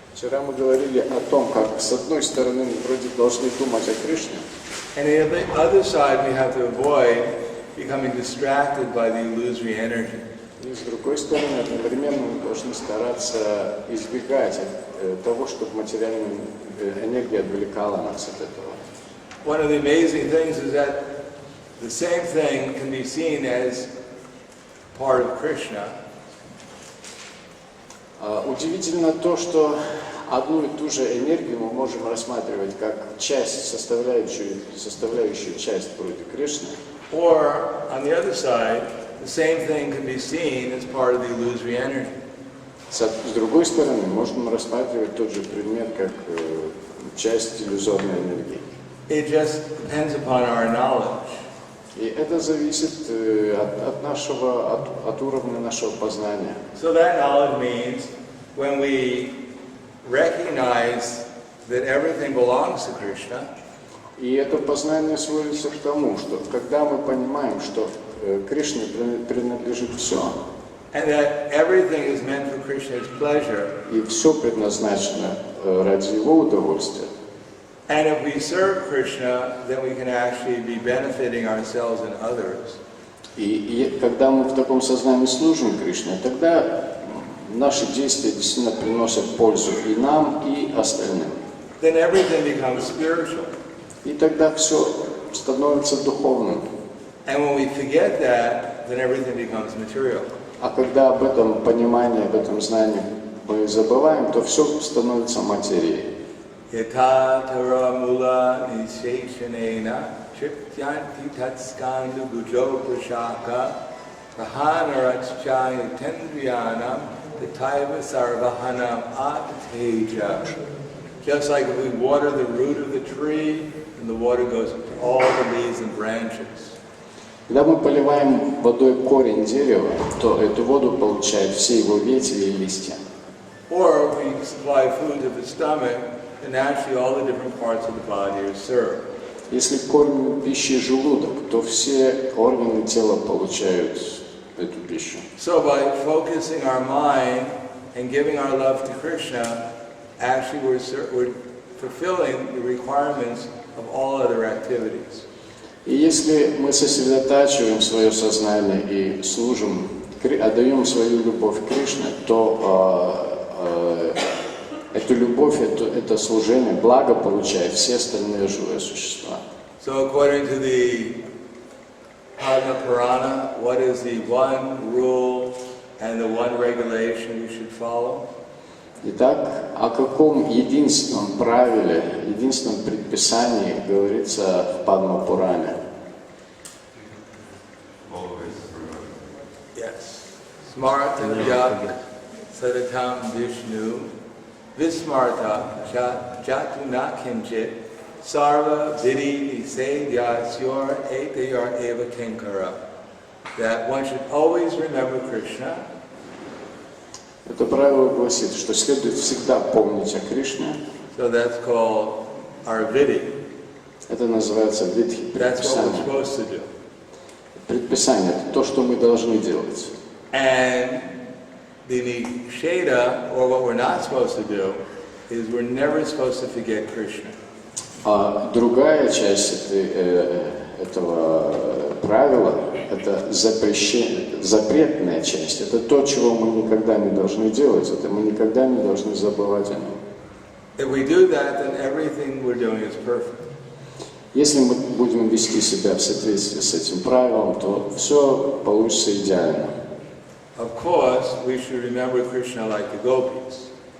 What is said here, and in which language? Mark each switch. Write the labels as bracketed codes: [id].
[ru] Вчера мы говорили о том, как с одной стороны мы вроде должны думать о Кришне, [en] and on the other side we have to avoid becoming distracted by the illusory energy. [ru] и с другой стороны одновременно мы должны стараться избегать того, чтобы материальная энергия отвлекала нас от этого. [en] One of the amazing things is that the same thing can be seen as part of Krishna. [ru] Удивительно то, что одну и ту же энергию мы можем рассматривать как часть, составляющую часть вроде Кришны. [en] Or, on the other side, the same thing can be seen as part of the illusory energy. [ru] С другой стороны, можем рассматривать тот же предмет как часть иллюзорной энергии. [en] It just depends upon our knowledge. [ru] И это зависит от уровня нашего познания. [en] So that knowledge means when we recognize that everything belongs to Krishna, [ru] И это познание сводится к тому, что когда мы понимаем, что Кришне принадлежит все, [en] and that everything is meant for Krishna's pleasure, [ru] и все предназначено ради его удовольствия, [en] and if we serve Krishna, then we can actually be benefiting ourselves and others. [ru] И когда мы в таком сознании служим Кришне, тогда наши действия действительно приносят пользу и нам, и остальным. [en] Then everything becomes spiritual. [ru] И тогда все становится духовным. [en] And when we forget that, then everything becomes material. [ru] А когда об этом понимании, об этом знании мы забываем, то все становится материей. [sa] Yatha tara mula nisheshanena triptyanti tatskandu gujo prashaka prahanarachchaya tendriyanam tataiva sarvahanam atateja. [en] Just like if we water the root of the tree, and the water goes to all the leaves and branches. [ru] Когда мы поливаем водой корень дерева, то эту воду получают все его ветви и листья. [en] Or if we supply food to the stomach, then naturally all the different parts of the body are served. [ru] Если кормим пищей желудок, то все органы тела получают эту пищу. [en] So by focusing our mind and giving our love to Krishna, actually we're fulfilling the requirements of all other activities. [ru] И если мы сосредотачиваем свое сознание и служим, отдаем свою любовь Кришне, то эту любовь, это служение, благо получают все остальные живые существа. [en] So according to the Padma Purana, what is the one rule and the one regulation you should follow? [ru] Итак, о каком единственном правиле, единственном предписании говорится в Падма-Пуране? [sa] Yes. Smarta Yak Sadatam Vishnu Vismarta Jatuna Kinchit Sarva Vidhi Nisedyasyur Etayar Eva Kinkara. [en] That one should always remember Krishna. [ru] Это правило гласит, что следует всегда помнить о Кришне. [en] So that's called our vidhi. [ru] Это называется видхи, [en] That's what we're [ru] предписание. [en] supposed to do. [ru] Предписание – это то, что мы должны делать. [en] And the nisheda, or what we're not supposed to do, is we're never supposed to forget Krishna. [ru] А другая часть этого правила – это запретная часть. Это то, чего мы никогда не должны делать. Это мы никогда не должны забывать о нем. [en] If we do that, then everything we're doing is perfect. [ru] Если мы будем вести себя в соответствии с этим правилом, то все получится идеально. [en] Of course, we should remember Krishna like the gopis.